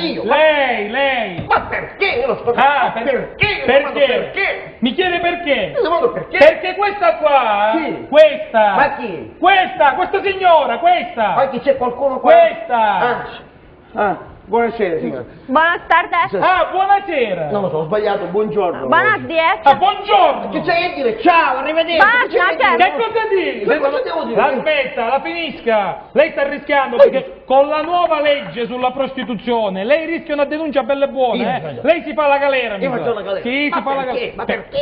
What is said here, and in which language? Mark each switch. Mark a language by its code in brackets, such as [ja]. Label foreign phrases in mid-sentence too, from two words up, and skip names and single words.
[it] Io? Lei. Ma perché? Io non sto Ah, capendo. perché? Io domando perché? Mi chiede perché? Io domando perché? Perché questa qua, Chi? questa, Ma chi? questa signora, questa, Ma chi c'è qualcuno qua? questa. Buonasera, signora. [es] Buenas tardes. [it] Ah, buonasera. Non lo so, ho sbagliato, buongiorno. [es] Buenos días. [it] Ah, buongiorno. Che c'hai a dire? Ciao, arrivederci. Buonasera. Che c'hai a dire? Che cosa dici? Che cosa devo dire? Aspetta, la finisca. Lei sta rischiando perché con la nuova legge sulla prostituzione lei rischia una denuncia bella e Io buona, faccio. Lei si fa la galera, mi Io sa. faccio la galera. Sì, Ma si fa la perché? galera. Ma perché?